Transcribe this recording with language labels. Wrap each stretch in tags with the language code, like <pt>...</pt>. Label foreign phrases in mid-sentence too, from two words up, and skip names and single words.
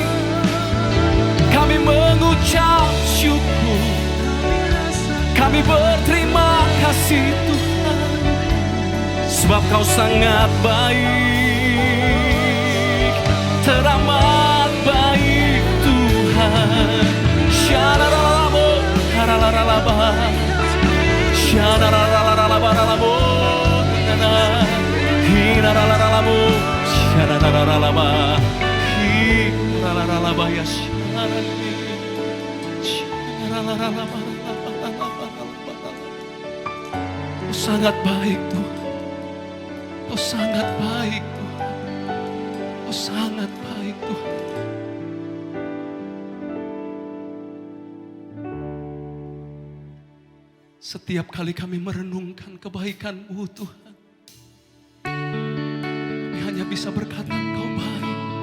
<id>Kami mengucap syukur. Kami berterima kasih Tuhan, sebab Kau sangat baik, teramat baik Tuhan. Syararalabo, haralaralaba, syararalalalabo, hinaralalalabo, syararalaba, hinaralalalaba ya syararalaba, syararalaba. Kau sangat baik Tuhan. Kau sangat baik Tuhan. Kau sangat baik Tuhan. Setiap kali kami merenungkan kebaikan-Mu Tuhan, kami hanya bisa berkata Engkau baik.</id>